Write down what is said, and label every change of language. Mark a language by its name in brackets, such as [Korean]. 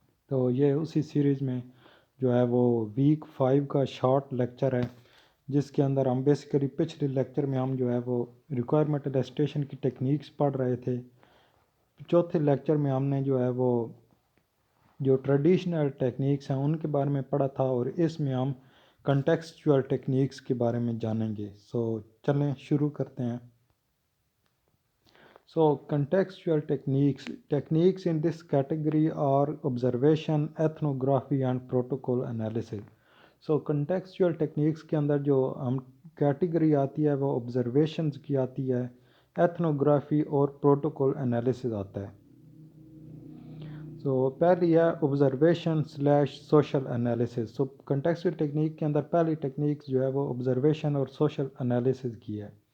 [Hindi] तो ये उसी सीरीज़ में जो है वो वीक 5 का शॉर्ट लेक्चर है, जिसके अंदर हम बेसिकली पिछले लेक्चर में हम जो है वो रिक्वायरमेंट एलिसिटेशन की टेक्निक्स पढ़ रहे थे। चौथे लेक्चर में हमने जो है वो जो ट्रेडिशनल टेक्निक्स हैं उनके बारे में पढ़ा था और इसमें हम कंटेक्सचुअल टेक्निक्स के बारे में जानेंगे। चलें शुरू करते हैं। [English] Contextual techniques in this category are observation, ethnography and protocol analysis. [Hindi] Contextual techniques के अंदर जो हम कैटेगरी आती है वो observations की आती है, ethnography और protocol analysis आता है। पहली है observation slash social analysis. Contextual technique के अंदर पहली टेक्निक जो है वो ऑब्जर्वेशन और सोशल एनालिसिस की है।